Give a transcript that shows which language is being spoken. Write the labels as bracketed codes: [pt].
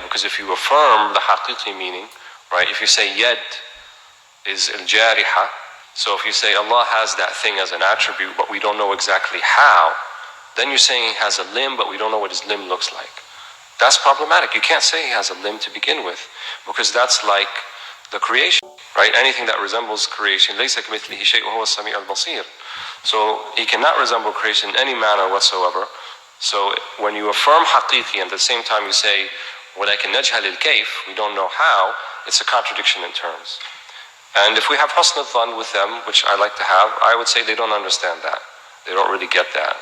[en] Because if you affirm the haqiqi meaning, right, if you say yad is al-jariha, so if you say Allah has that thing as an attribute, but we don't know exactly how, then you're saying He has a limb, but we don't know what His limb looks like. That's problematic. You can't say He has a limb to begin with, because that's like the creation, right? Anything that resembles creation, [ar] لَيْسَ كَمِثْلِهِ شَيْءٌ وَهُوَ السَّمِيعُ الْبَصِيرُ. [en] So He cannot resemble creation in any manner whatsoever. So when you affirm haqiqi and at the same time you say, [ar] وَلَكِنْ نَجْهَلِ الْكَيْفِ, [en] we don't know how, it's a contradiction in terms. And if we have husn al-dhan with them, which I like to have, I would say they don't understand that. They don't really get that.